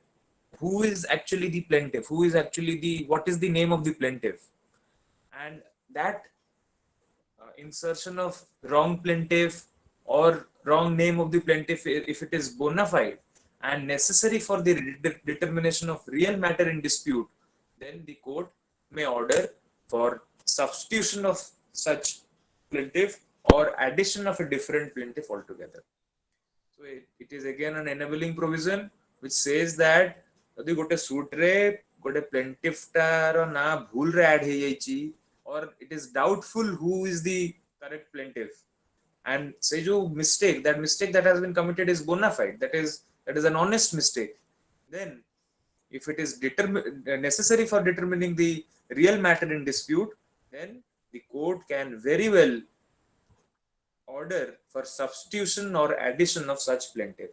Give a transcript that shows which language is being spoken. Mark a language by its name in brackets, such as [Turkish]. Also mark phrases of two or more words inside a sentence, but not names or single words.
[English] who is actually the plaintiff, who is actually the what is the name of the plaintiff, and that insertion of wrong plaintiff or wrong name of the plaintiff, if it is bona fide and necessary for the determination of real matter in dispute, then the court may order for substitution of such plaintiff or addition of a different plaintiff altogether. So it is again an enabling provision which says that [Odia] ଯଦି ଗୋଟେ suit ରେ ଗୋଟେ plaintiff ଟାର ନା ଭୁଲ ରେ add ହେଇଯାଇଛି, [English] or it is doubtful who is the correct plaintiff, and say jo mistake, that mistake that has been committed is bona fide, that is an honest mistake, then if it is necessary for determining the real matter in dispute, then the court can very well order for substitution or addition of such plaintiff.